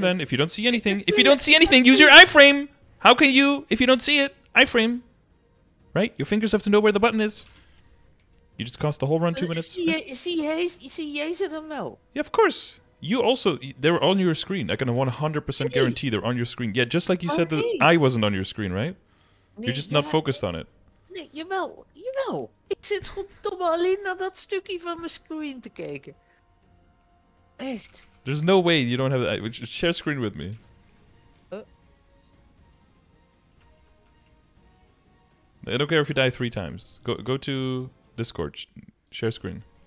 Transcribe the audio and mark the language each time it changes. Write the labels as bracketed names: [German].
[English] then, if you don't see anything. If you don't see anything, use your iframe! How can you, if you don't see it, iframe? Right? Your fingers have to know where the button is. You just cost the whole run 2 minutes. [Dutch] Zie jij ze dan wel? [English] Yeah, of course. You also, they're on your screen. I can 100% Hey. guarantee they're on your screen. Yeah, just like you Oh, said that hey. I wasn't on your screen, right? [Dutch] Nee, [English] You're just not [Dutch] ja, [English] focused on it. [Dutch] Nee, jawel, jawel. Ik zit goddomme alleen naar dat stukje van mijn screen te kijken. Echt. [English] There's no way you don't have that. Share screen with me. I don't care if you die 3 times. Go to Discord. Share screen.